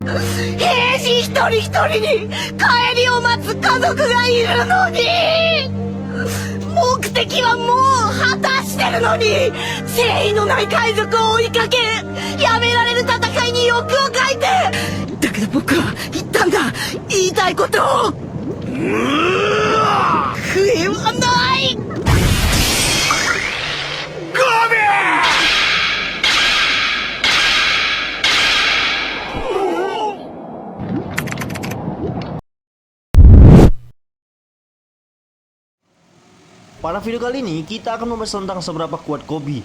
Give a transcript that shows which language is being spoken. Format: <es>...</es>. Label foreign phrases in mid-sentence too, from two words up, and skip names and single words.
<ja>兵士一人一人に帰りを待つ家族がいるのに、目的はもう果たしてるのに、誠意のない海賊を追いかけ、やめられる戦いに欲をかいて、だけど僕は言ったんだ、言いたいことを。笛はない。</ja> <id>Pada video kali ini, kita akan membahas tentang seberapa kuat Koby.</id>